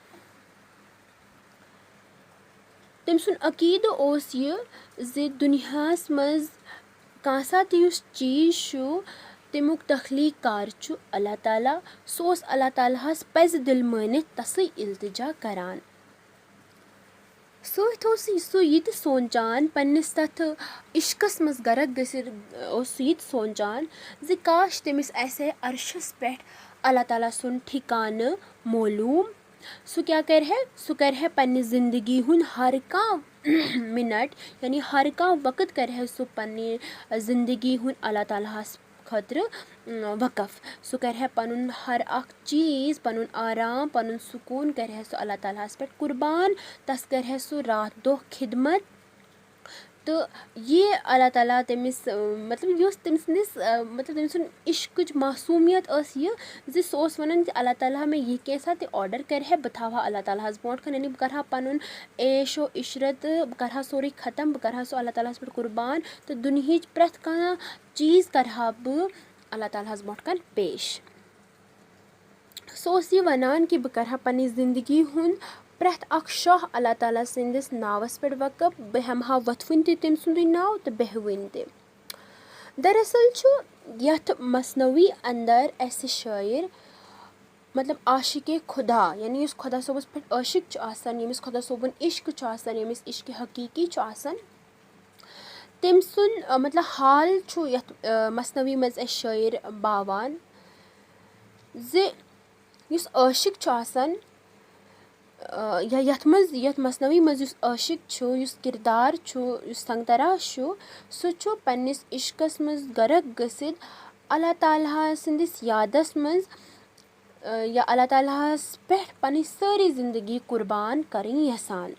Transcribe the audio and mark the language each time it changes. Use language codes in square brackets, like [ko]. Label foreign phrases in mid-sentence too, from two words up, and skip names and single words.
[ks] तम सुन अकीद ओस यह जे दुनियास मज कांसा त युस चीज छु तमुक तख्लीक कार छु अल्लाह ताला, सो ओस अल्लाह तालाहस पज दिल मानित तसै इल्तिजा करान। सो यह सोचान पन्निस तथ इश्कस मज गरक गसित यह सोचान जे काश तमिस आसे अर्शस पे अल्लाह ताला सुन ठिकान मालूम। सो क्या कर है, सो कर है पन्नि जिंदगी हुन हर कह मिनट यानी हर कह वक्त कर है सो पन्नि जिंदगी हुन अल्लाह तालाहस खतर वक़फ़। सो कर है पनुन हर अख चीज़, पनुन आराम, पनुन सुकून कर है सो अल्लाह तालाहस पे कुर्बान। तस कर है सो रात दो खिदमत। तो ये अल्लाह ताला तमिस मतलब यह तमिस मतलब तमिस इश्क मासूमियत यह जे सो वन अल्लाह ताला मे यह कैसा ते ऑर्डर कर है बह थवा अल्लाह ताला ब्रोट कन यानी बह कर पनुन ऐशो इशरत बह कर सोरे ख़त्म, बह कर सो अल्लाह ताला पे कुर्बान। तो दुनिया प्रथ कह चीज़ कर बह अल्लाह ताला ब्रोट कन पेश। सो यह वनान कि बह कर पन्नि जिंदगी हुन प्रथ अख शाह अल्लाह ताला सिंदिस नावस पे वक़फ़, बह हेमहा वथवन तम सुंदुई नाव तो बेहवन ते। दरअसल छु यथ मसनवी अंदर ऐसे शायर मतलब आशिक खुदा यानी उस खुदा सोबस पे आशिक छु आसान, यमिस खुदा सोबन इश्क छु आसान, यमिस इश्क हकीकी छु आसान, तम सुन मतलब हाल छु यथ मसनवी मज ए शायर बावान जे युस आशिक छु आसान या यथ मसनवी मज युस आशिक छु, युस किरदार छु, युस संगतराश छु, सो छु पन्निस इश्कस मज गरक गसित अल्लाह ताला सिंदिस यादस मज या अल्लाह तालाहस पे पन्नि सारी जिंदगी कुर्बान करन यसान।